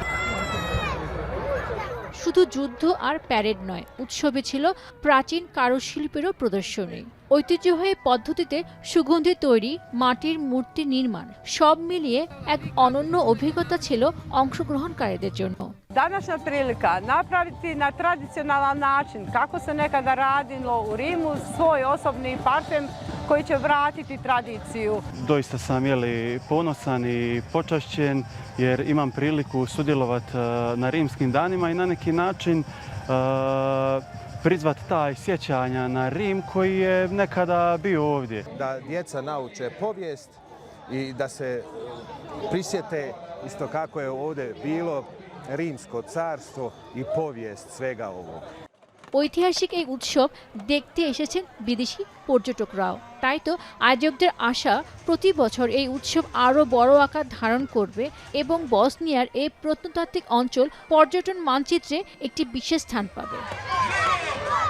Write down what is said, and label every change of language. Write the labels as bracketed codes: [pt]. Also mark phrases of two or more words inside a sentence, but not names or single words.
[bn] শুধু যুদ্ধ আর প্যারেড নয়, উৎসবে ছিল প্রাচীন কারুশিল্পেরও প্রদর্শনী। ঐতিহ্যবাহী পদ্ধতিতে সুগন্ধি তৈরি, মাটির মূর্তি নির্মাণ, সব মিলিয়ে এক অনন্য অভিজ্ঞতা ছিল অংশগ্রহণকারীদের জন্য। [bs] Današnja prilika napraviti na tradicionalan način kako se nekada radilo u Rimu svoj osobni parfem koji će vratiti tradiciju. Doista sam ponosan i počašćen jer imam priliku sudjelovati na rimskim danima i na neki način prizvat taj sjećanja na Rim koji je nekada bio ovdje. Da djeca nauče povijest i da se prisjete isto kako je ovdje bilo rimsko carstvo i povijest svega ovog. [bn] ঐতিহাসিক এই উৎসব দেখতে এসেছেন বিদেশি পর্যটকরাও। তাই তো আয়োজকদের আশা, প্রতি বছর এই উৎসব আরও বড় আকার ধারণ করবে এবং বসনিয়ার এই প্রত্নতাত্ত্বিক অঞ্চল পর্যটন মানচিত্রে একটি বিশেষ স্থান পাবে।